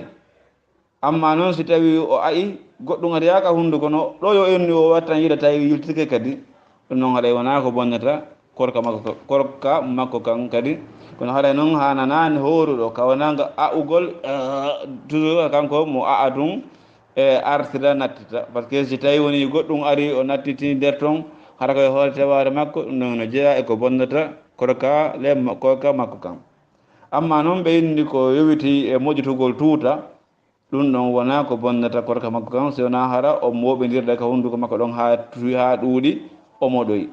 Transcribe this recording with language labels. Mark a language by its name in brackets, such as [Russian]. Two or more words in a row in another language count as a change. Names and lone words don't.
[Fula] amma noon si tawi o a'i goɗɗum ata yaka hunduko no ɗo yo enni o wattan yiɗa tawi yiltike kadi ɗum noon haɗay wona ko bonnata korka makko kan kadi. kono haɗay noon hananani horuɗo kawananga a'ugol toujours kanko mo a'a tun artira nattita par ce que si tawi woni goɗɗum ari o nattiti nder toon hara koye hoore teware makko ɗum noon no jeeya eko bonnata korka makko kan. amma noon ɓe indi ko yowiti e moƴƴitugol tuuta ɗum ɗon wona ko bonnata korka makko kan si wona hara o moɓidirɗa ka hunduko makko ɗon ha ɗuuɗi o moɗoyi.